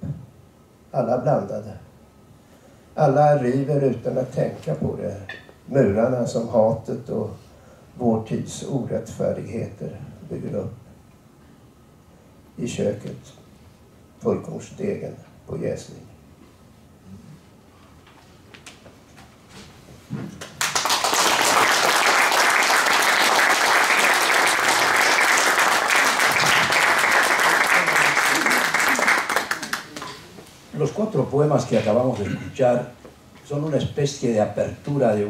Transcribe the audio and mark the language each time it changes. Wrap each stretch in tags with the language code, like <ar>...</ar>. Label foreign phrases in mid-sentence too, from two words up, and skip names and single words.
<sv>Alla blandade. Alla river utan att tänka på det. Murarna som hatet och vår tids orättfärdigheter bygger upp. I köket, fullkornsdegen på jäsning.</sv> <es>Los 4 poemas que acabamos de escuchar son una especie de apertura de</es>